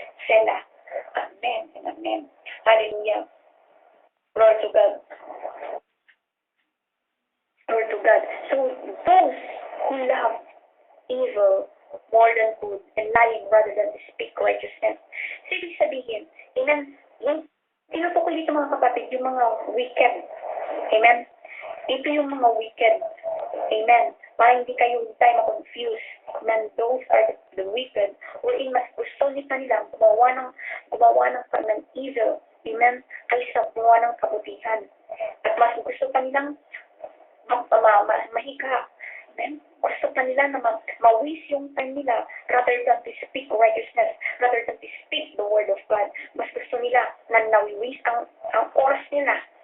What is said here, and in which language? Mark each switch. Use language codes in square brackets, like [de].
[en] Selah. Amen and amen. Hallelujah. Glory to God. Glory to God. So those who love evil more than good and lying rather than to speak righteousness. [tl] So ibig sabihin, amen, yung tinutukoy dito mga kapatid, yung mga wicked. Amen. Ito yung mga wicked. Amen. Para hindi tayo ma-confuse. [en] Amen. Those are the wicked. [tl] Wherein mas gusto nila gumawa ng evil. Amen. Kaysa gumawa ng kabutihan. At mas gusto pa nilang mahika. Amen. Gusto pa nila na ma-waste yung time nila [en] rather than to speak righteousness, rather than to speak the word of God. [tl] Mas gusto nila na na-waste ang oras nila.